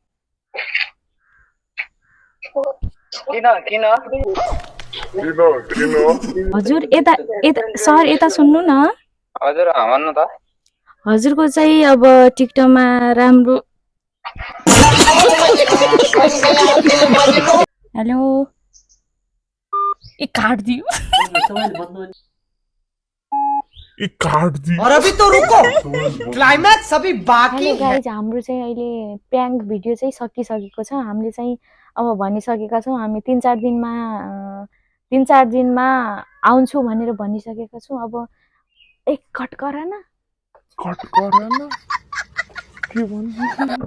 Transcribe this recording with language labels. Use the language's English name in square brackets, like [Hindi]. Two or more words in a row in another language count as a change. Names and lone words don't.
[Nepali] किन किन? हजुर यता यता सर यता सुन्नु न। हजुर भन्नु त। हजुरको चाहिँ अब टिकटकमा राम्रो। हेलो, एक काट दियो। [Hindi] और अभी तो रुको, क्लाइमैक्स अभी बाकी है। [Nepali] गाइज, हाम्रो चाहिँ अहिले प्र्याङ्क भिडियो चाहिँ सकिसकेको छ। हामीले चाहिँ अब भनिसकेका छौँ, हामी 3-4 दिनमा आउँछु भनेर भनिसकेका छौँ। अब एक कट गर न। के भन्नु?